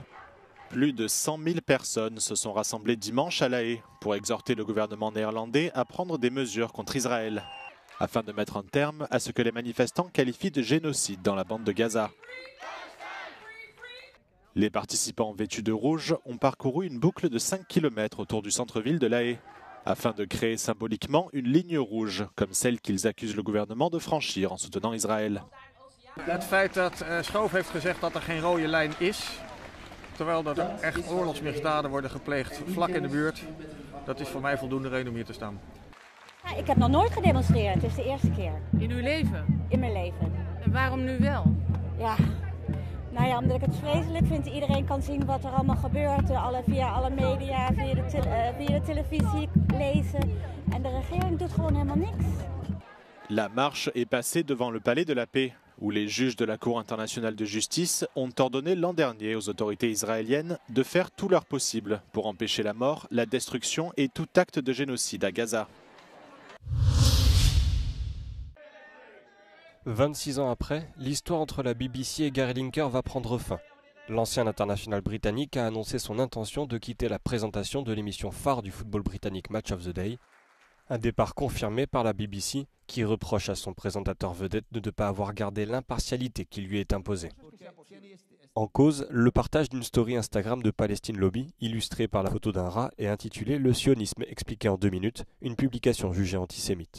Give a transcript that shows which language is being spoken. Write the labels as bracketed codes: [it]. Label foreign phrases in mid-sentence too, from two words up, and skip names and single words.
[fr] Plus de 100 000 personnes se sont rassemblées dimanche à La Haye pour exhorter le gouvernement néerlandais à prendre des mesures contre Israël, afin de mettre un terme à ce que les manifestants qualifient de génocide dans la bande de Gaza. Les participants vêtus de rouge ont parcouru une boucle de 5 km autour du centre-ville de La Haye, afin de créer symboliquement une ligne rouge, comme celle qu'ils accusent le gouvernement de franchir en soutenant Israël. [nl] Het feit dat Schoof heeft gezegd dat er geen rode lijn is, terwijl er echt oorlogsmisdaden worden gepleegd vlak in de buurt, dat is voor mij voldoende reden om hier te staan. Ja, ik heb nog nooit gedemonstreerd, het is de eerste keer. In uw leven? In mijn leven. En waarom nu wel? Ja, nou ja, omdat ik het vreselijk vind. Iedereen kan zien wat er allemaal gebeurt, via alle media, via de televisie, lezen. En de regering doet gewoon helemaal niks. [fr] La marche est passée devant le palais de la paix, où les juges de la Cour internationale de justice ont ordonné l'an dernier aux autorités israéliennes de faire tout leur possible pour empêcher la mort, la destruction et tout acte de génocide à Gaza. 26 ans après, l'histoire entre la BBC et Gary Lineker va prendre fin. L'ancien international britannique a annoncé son intention de quitter la présentation de l'émission phare du football britannique Match of the Day. Un départ confirmé par la BBC qui reproche à son présentateur vedette de ne pas avoir gardé l'impartialité qui lui est imposée. En cause, le partage d'une story Instagram de Palestine Lobby, illustrée par la photo d'un rat et intitulée « Le sionisme expliqué en 2 minutes », une publication jugée antisémite.